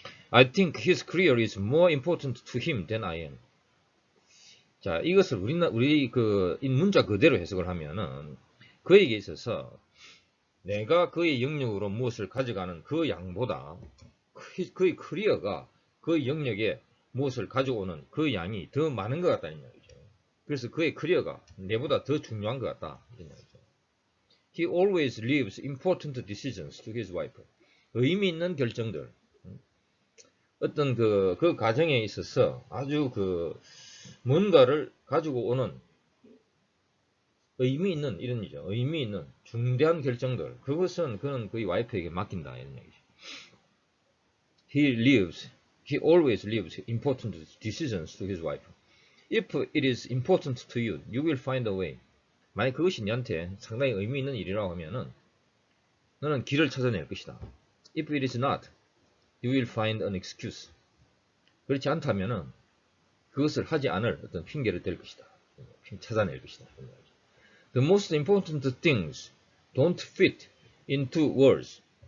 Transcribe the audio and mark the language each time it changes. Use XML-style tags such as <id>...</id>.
<en>I think his career is more important to him than I am.</en> <ko>자, 이것을 우리 이 문자 그대로 해석을 하면은 그에게 있어서 내가 그의 영역으로 무엇을 가져가는 그 양보다 그의 커리어가 그의 영역에 무엇을 가져오는 그 양이 더 많은 것 같다는 얘기죠. 그래서 그의 커리어가 내보다 더 중요한 것 같다 이런 얘기죠.</ko> <en>He always leaves important decisions to his wife.</en> <ko>의미 있는 결정들, 어떤 그 과정에 있어서 아주 뭔가를 가지고 오는 의미 있는 이런 이죠. 의미 있는 중대한 결정들, 그것은 그는 그의 와이프에게 맡긴다 이런 얘기죠.</ko> <en>He always leaves important decisions to his wife. If it is important to you, you will find a way.</en> <ko>만약 그것이 너한테 상당히 의미 있는 일이라고 하면은 너는 길을 찾아낼 것이다.</ko> <en>If it is not, you will find an excuse.</en> <ko>그렇지 않다면은 그것을 하지 않을 어떤 핑계를 댈 것이다. 찾아낼 것이다.</ko> <en>The most important things don't fit into words.</en>